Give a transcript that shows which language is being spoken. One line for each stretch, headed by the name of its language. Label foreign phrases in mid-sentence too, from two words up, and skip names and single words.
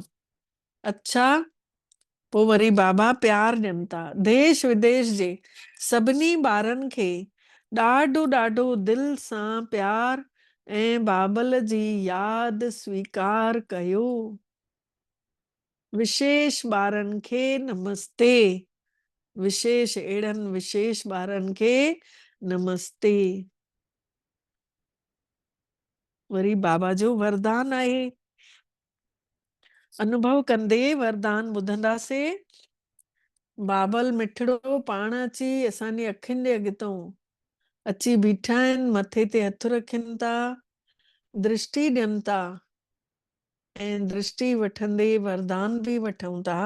Sindhi: अच्छा, पोइ वरी बाबा प्यार ॾियनि था। देश विदेश जे सभिनी ॿारनि खे ॾाढो ॾाढो दिलि सां प्यार ऐं बाबल जी यादि स्वीकार कयो। विशेष ॿारनि खे नमस्ते। विशेष अहिड़नि विशेष ॿारनि खे नमस्ते। वरी बाबा जो वरदान आहे, अनुभव कंदे वरदान ॿुधंदासीं। बाबल मिठड़ो पाण अची असांजी अखियुनि जे अॻितो अची बीठा आहिनि, मथे ते हथ रखनि था, दृष्टि ॾियनि था, ऐं दृष्टि वठंदे वरदान बि वठूं था।